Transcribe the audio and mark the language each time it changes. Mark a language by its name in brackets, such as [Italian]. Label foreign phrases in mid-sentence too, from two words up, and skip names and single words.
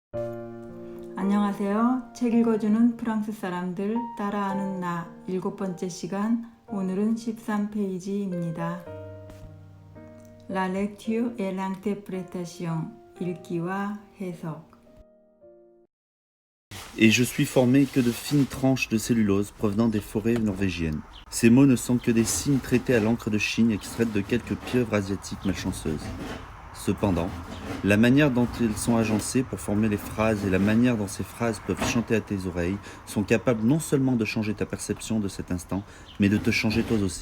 [Korean] 안녕하세요. 책 읽어주는 프랑스 사람들 따라하는 나 7번째 시간. 오늘은 13페이지입니다. [French] La lecture et l'interprétation. [Korean] 읽기와 해석. [French] Et je suis formé que de fines tranches de cellulose provenant des forêts norvégiennes. Ces mots ne sont que des signes traités à l'encre de Chine extraite de quelques pieuvres asiatiques malchanceuses. Cependant, la manière dont ils sont agencés pour former les phrases et la manière dont ces phrases peuvent chanter à tes oreilles sont capables non seulement de changer ta perception de cet instant, mais de te changer toi aussi.